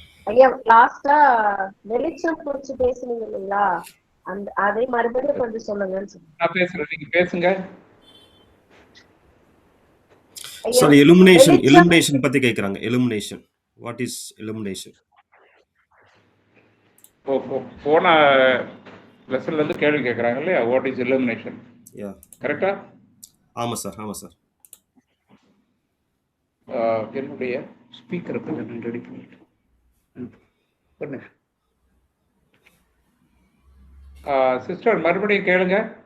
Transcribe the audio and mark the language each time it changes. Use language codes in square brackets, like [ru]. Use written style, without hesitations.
[ta] ஐயா லாஸ்டா வெளிச்சம் குறிச்சு பேசுனீங்க இல்லைங்களா, அந்த அதே மறுபடியும் கொஞ்சம் சொல்லுங்க. நான் பேசுறேன், நீங்க பேசுங்க. சாரி, illumination பத்தி கேக்குறாங்க. [en] illumination, what is illumination? [ta] போன லெசன்ல இருந்து கேள்வி கேட்கறாங்க இல்லையா, [en] What is illumination? [ta] கரெக்டா? ஆமா சார், ஆமா சார். என்னுடைய ஸ்பீக்கரை கொஞ்சம் ரெடி பண்ணிட்டு சிஸ்டர் மறுபடியும் கேளுங்க.